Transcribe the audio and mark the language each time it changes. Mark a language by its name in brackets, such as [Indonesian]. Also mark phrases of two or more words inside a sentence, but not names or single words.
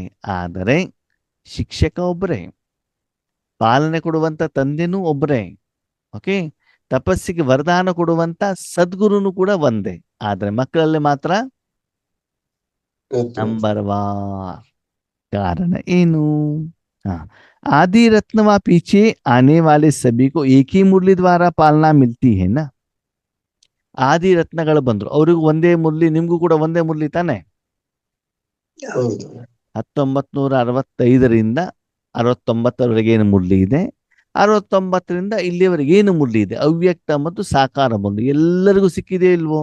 [Kannada] ಆದರೆ ಶಿಕ್ಷಕ ಒಬ್ಬರೇ, ಪಾಲನೆ ಕೊಡುವಂತ ತಂದೆನೂ ಒಬ್ಬರೇ. ಓಕೆ, ತಪಸ್ಸಿಗೆ ವರದಾನ ಕೊಡುವಂತ ಸದ್ಗುರುನು ಕೂಡ ಒಂದೇ. ಆದ್ರೆ ಮಕ್ಕಳಲ್ಲಿ ಮಾತ್ರ ನಂಬರ್ 1. कारण ಏನು? [Hindi] आदि रत्नवा पीछे आने वाले सभी को एक ही मुरली द्वारा पालना मिलती है ना. [Kannada] ಆದಿ ರತ್ನಗಳು ಬಂದ್ರು, ಅವ್ರಿಗೂ ಒಂದೇ ಮುರಳಿ, ನಿಮ್ಗೂ ಕೂಡ ಒಂದೇ ಮುರಳಿ ತಾನೆ. 1965ರಿಂದ 69ರವರೆಗೆ ಏನು ಮುರಳಿ ಇದೆ, 69ರಿಂದ ಇಲ್ಲಿಯವರೆಗೆ ಏನು ಮುರಳಿ ಇದೆ, ಅವ್ಯಕ್ತ ಮತ್ತು ಸಾಕಾರ ಮುರಳಿ ಎಲ್ಲರಿಗೂ ಸಿಕ್ಕಿದೆ ಇಲ್ವೋ?